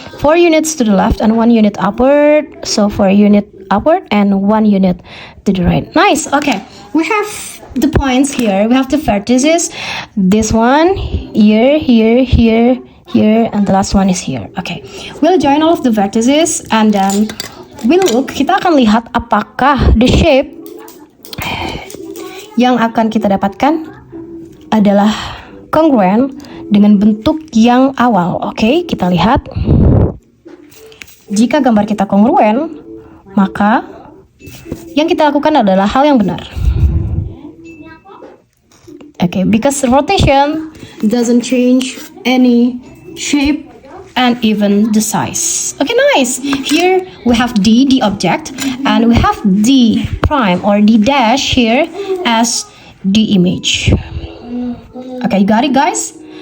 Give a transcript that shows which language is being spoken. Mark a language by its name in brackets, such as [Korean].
[English] 4 units to the left and 1 unit upward. So 4 unit upward and 1 unit to the right. Nice. Okay, we have the points here. We have the vertices. This one here, here, here, here, and the last one is here. Okay, we'll join all of the vertices and then we'll look. [Indonesian] Kita akan lihat apakah the shape yang akan kita dapatkan adalah congruent dengan bentuk yang awal. Oke, kita lihat. Jika gambar kita kongruen, maka yang kita lakukan adalah hal yang benar. [English] Okay, because rotation doesn't change any shape and even the size. Okay, nice. Here we have D, the object, and we have D prime or D dash here as the image. Okay, you got it, guys?